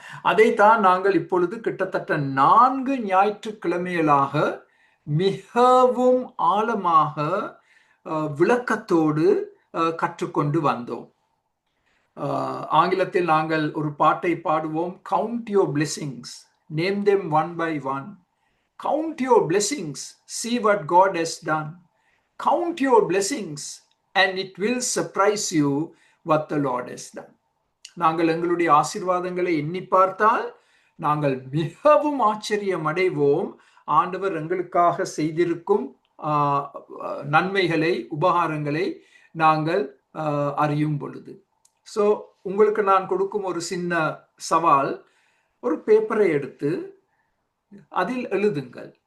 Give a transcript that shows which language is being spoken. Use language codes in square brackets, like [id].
[ta] அதைத்தான் நாங்கள் இப்பொழுது கிட்டத்தட்ட 4 ஞாயிற்றுக்கிழமைகளாக மிகவும் ஆழமாக விளக்கத்தோடு கற்றுக்கொண்டு வந்தோம். ஆங்கிலத்தில் நாங்கள் ஒரு பாட்டை பாடுவோம். [en] Count your blessings, name them one by one. Count your blessings, see what God has done. Count your blessings and it will surprise you what the Lord has done. [ta] நாங்கள் எங்களுடைய ஆசீர்வாதங்களை எண்ணி பார்த்தால் நாங்கள் மிகவும் ஆச்சரியம் அடைவோம். ஆண்டவர் எங்களுக்காக செய்திருக்கும் நன்மைகளை, உபகாரங்களை நாங்கள் அறியும் பொழுது. உங்களுக்கு நான் கொடுக்கும் ஒரு சின்ன சவால், ஒரு பேப்பரை எடுத்து அதில் எழுதுங்கள்.